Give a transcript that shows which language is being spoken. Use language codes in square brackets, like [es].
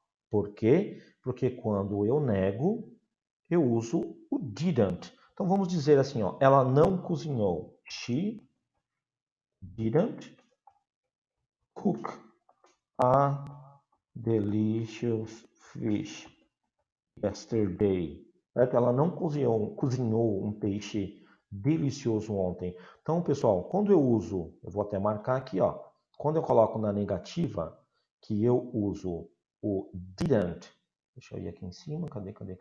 [pt] Por quê? Porque quando eu nego, eu uso o didn't. Então vamos dizer assim, ó, ela não cozinhou. [en] She didn't cook a delicious fish yesterday. [pt] Certo? Ela não cozinhou um peixe delicioso ontem. Então, pessoal, quando eu uso, eu vou até marcar aqui, ó. Quando eu coloco na negativa, que eu uso o didn't. Deixa eu ir aqui em cima. Cadê?